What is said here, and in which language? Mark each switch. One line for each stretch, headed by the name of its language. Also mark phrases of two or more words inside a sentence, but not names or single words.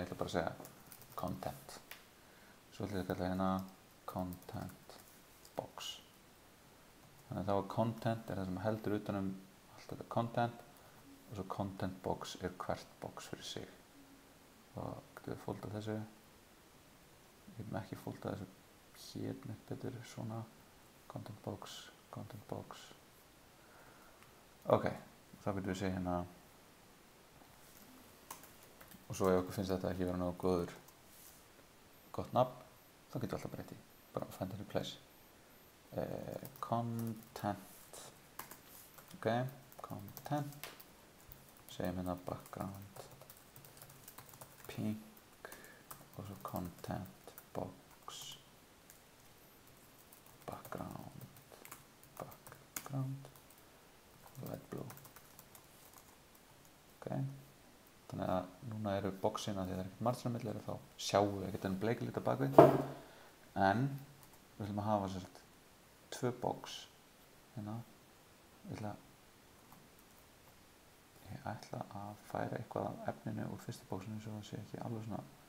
Icelandic: ég ætla bara að segja content svo ætla ég að kalla hérna
English: content box
Icelandic: þannig að þá að content er það sem heldur utanum allt þetta content og svo
English: content box
Icelandic: er hvert box fyrir sig og getum við fóldað þessu ég getum ekki fóldað þessu hér neitt betur svona
English: content box
Icelandic: ok, þá getum við segja hérna og svo ef okkur finnst þetta ekki vera nógu gott nafn þá getum við alltaf breytt í
English: bara find a new place content ok, content
Icelandic: segjum hérna
English: background pink
Icelandic: og svo
English: content box background light blue
Icelandic: ok þannig að núna eru boxina því það er ekkert margt sem milli þá sjáum við ekkert enn bleikilita bakvið en við ætlum að hafa svolítið 2 box hérna ég ætla að færa eitthvað af efninu úr fyrsta bóksinu svo það sé ekki alveg svona